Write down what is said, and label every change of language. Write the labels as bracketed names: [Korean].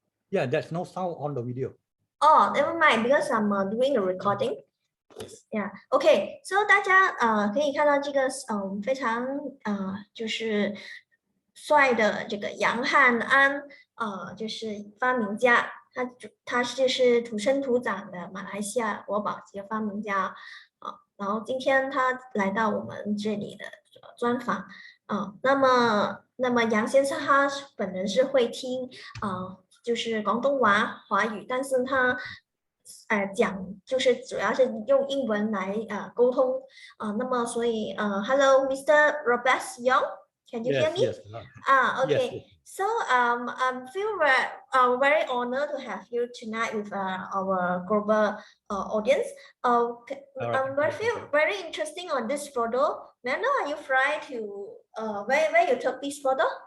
[English] Yeah, there's no sound on the video. Oh, never mind, because I'm doing the recording. Yeah, OK. [Chinese] So 大家可以看到这个非常就是帅的这个杨汉安就是发明家，他就是土生土长的马来西亚国宝级的发明家然后今天他来到我们这里的专访那么杨先生他本人是会听就是广东话华语，但是他讲就是主要是用英文来沟通那么所以 [English] Hello, Mr. Robest Yong, can you hear me? Yes. Okay. Yes. So I feel very honored to have you tonight with our global audience. I'm very interesting on this photo. May I know, are you fly to where you took this photo?